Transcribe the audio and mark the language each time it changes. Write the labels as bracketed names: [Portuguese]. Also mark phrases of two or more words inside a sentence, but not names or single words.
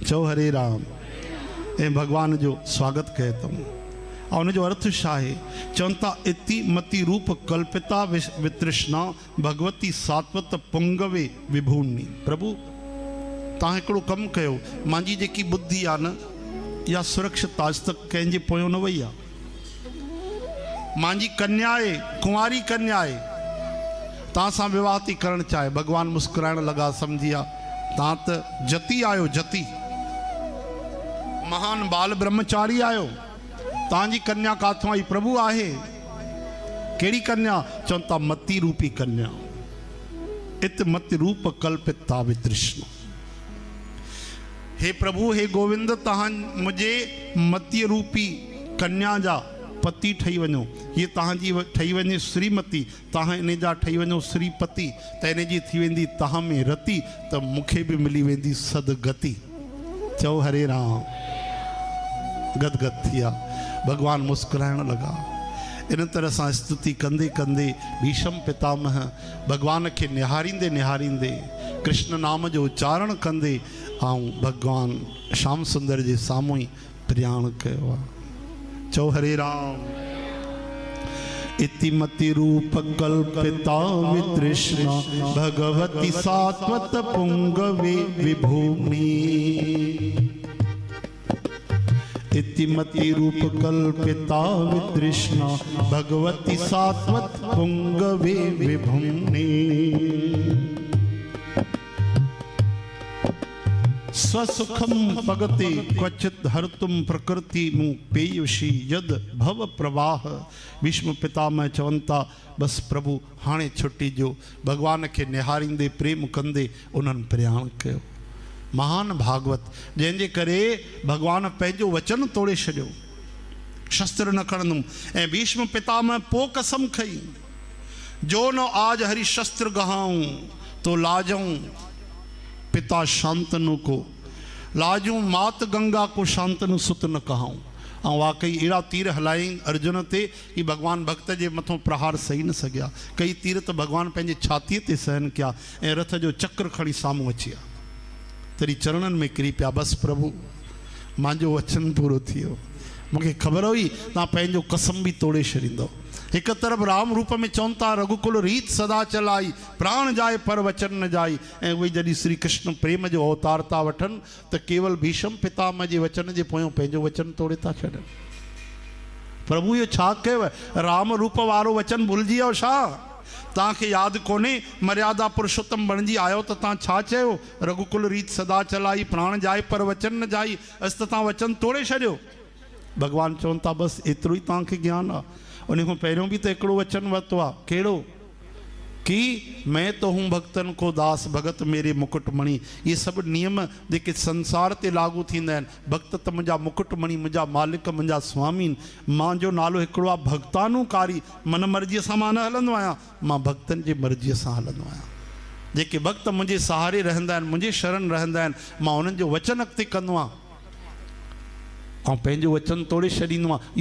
[Sindhi] चओ हरे राम। ऐं भगवान जो स्वागत कयो अथऊं। ऐं उनजो अर्थ छा आहे? चवनि था [Sanskrit] इति मति रूप कल्पिता वितृष्णा भगवती सात्वत पुंगवे विभूनि। [Sindhi] प्रभु तव्हां हिकिड़ो कमु कयो, मुंहिंजी जेकी बुद्धि आहे न इहा सुरक्षित आज तक कंहिंजे पोयों न वई आहे। मुंहिंजी कन्या आहे, कुंवारी कन्या आहे, तव्हां सां विवाह थी करणु चाहे। भगवान मुस्कुराइण लॻा, सम्झी विया तव्हां त जति आहियो, जति महान बाल ब्रह्मचारी आहियो। तव्हांजी कन्या काथों आई? प्रभु आहे। कहिड़ी कन्या? चवनि था मति रूपी कन्या। [Sanskrit] इत मति रूप कल्पिता वितृष्ण। [Sindhi] हे प्रभु, हे गोविंद, तव्हां मुंहिंजे मतीअ रूपी कन्या जा पति ठही वञो। ये तव्हांजी ठही वञे श्रीमती, तव्हां इन जा ठही वञो श्रीपति, त इन जी थी वेंदी तव्हां में रति, त मूंखे बि मिली वेंदी सदगति। चओ हरे राम। गदगद थी विया। भगवान मुस्कुराइण लॻा। इन तरह से स्तुति कंदे कंदे भीष्म पितामह भगवान के निहारींदे निहारींदे कृष्ण नाम जो उच्चारण कंदे भगवान श्याम सुंदर जे साम्हूं प्रयाण कयो आहे। चओ हरे राम। [Sanskrit] इतिमति रूप कल्पिता वितृष्णा भगवती सात्वत पुंगवे विभूमि। इतिमति रूप कल्पिता वितृष्णा भगवती सात्वत पुंगवे विभूमि। स्वसुखम पगते क्वचित हरतुम प्रकृति मु पेयुषी यद भव प्रवाह। [Sindhi] भीष्म पितामह चवंता बस प्रभु हाणे छुट्टी जो भगवान के निहारींदे प्रेम कंदे उन्हनि प्रयाण कयो। महान भागवत जंहिंजे करे भगवान पंहिंजो वचन तोड़े छॾियो, शस्त्र न खणंदुमि। ऐं भीष्म पितामह पो कसम खई, [Hindi] जो न आज हरि शस्त्र गहाऊं तो लाजऊं पिता शांतनु को, लाजूं मात गंगा को शांतनु सुत न कहाऊं। [Sindhi] ऐं वाकई अहिड़ा तीर हलाई अर्जुन ते कि भगवान भक्त जे मथों प्रहार सही न सघिया। कई तीर त भगवान पंहिंजे छातीअ ते सहन कया ऐं रथ जो चक्र खणी साम्हूं अची विया। तरी चरणनि में किरी पिया, बस प्रभु मुंहिंजो वचन पूरो थी वियो। मूंखे ख़बर हुई तव्हां पंहिंजो कसम बि तोड़े छॾींदो। एक तरफ राम रूप में चवनि था [Hindi] रघुकुल रीत सदा चलाई, प्राण जाए पर वचन न जाई। [Sindhi] ऐं उहे जॾहिं श्री कृष्ण प्रेम जो अवतार था वठनि त केवल भीष्म पितामह जे वचन जे पोयों पंहिंजो वचन तोड़े था छॾनि। प्रभु इहो छा कयव? राम रूप वारो वचन भुलिजी वियो छा? तव्हांखे यादि कोन्हे मर्यादा पुरुषोत्तम बणिजी आयो त तव्हां छा चयो? [Hindi] रघुकुल रीत सदा चलाई, प्राण जाए पर वचन न जाई। [Sindhi] अस त तव्हां वचन तोड़े छॾियो। भगवान चवनि था बस एतिरो ई तव्हांखे ज्ञान आहे। उन खां पहिरियों बि त हिकिड़ो वचन वरितो आहे, कहिड़ो? [Hindi] कि मैं तो हूँ भक्तन को दास भगत मेरे मुकुटमणि। [Sindhi] ये सभु नियम जेके संसार ते लागू थींदा आहिनि। भक्त त मुंहिंजा मुकुटमणि, मुंहिंजा मालिक, मुंहिंजा स्वामी। मुंहिंजो नालो हिकिड़ो आहे भक्तानुकारी। मन मर्ज़ीअ सां मां न हलंदो आहियां, मां भक्तनि जी मर्ज़ीअ सां हलंदो आहियां। जेके भक्त मुंहिंजे सहारे रहंदा आहिनि, मुंहिंजे शरण रहंदा आहिनि, मां उन्हनि जो वचन अॻिते कंदो आहियां ऐं पंहिंजो वचन तोड़े छॾींदो आहियां।